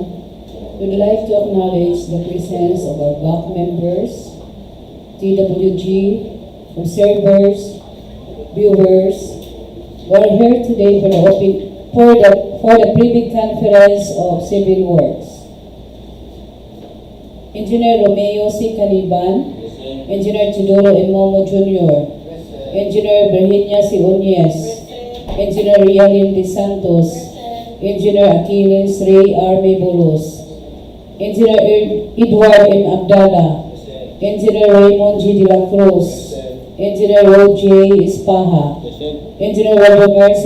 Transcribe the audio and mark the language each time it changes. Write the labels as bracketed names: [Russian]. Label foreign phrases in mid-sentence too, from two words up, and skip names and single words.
[English] We'd like to acknowledge the presence of our back members, DPWH, observers, viewers, who are here today for the private conference of civil works. Engineer Romeo C. Caliban, Engineer Chidoro M. Momo Jr., Engineer Virginia C. Uñez, Engineer Rialin De Santos, Engineer Achilles Ray R. Mebulos, Engineer Edward M. Abdala, Engineer Raymond G. De La Cruz, Engineer Roger Espaha, Engineer Waldemar C.